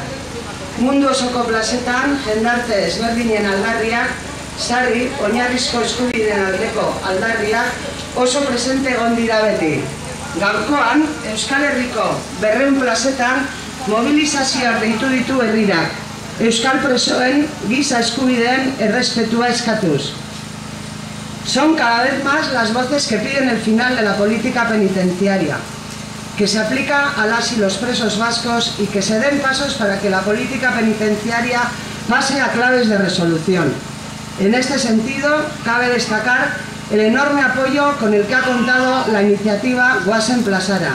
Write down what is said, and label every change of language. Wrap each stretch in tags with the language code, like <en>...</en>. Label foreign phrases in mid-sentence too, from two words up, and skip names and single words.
<eu>Mundu osoko plazetan, jendarte ezberdinen aldarriak, sarri, oinarrizko eskubideen aldeko aldarriak oso presente egon dira beti. Gaurkoan, Euskal Herriko 200 plazetan mobilizazioak deitu ditu herrirak, euskal presoen giza eskubideen errespetua eskatuz.</eu> <es>Son cada vez más las voces que piden el final de la política penitenciaria, que se aplica a las y los presos vascos y que se den pasos para que la política penitenciaria pase a claves de resolución. En este sentido, cabe destacar el enorme apoyo con el que ha contado la iniciativa Goazen plazara.</es>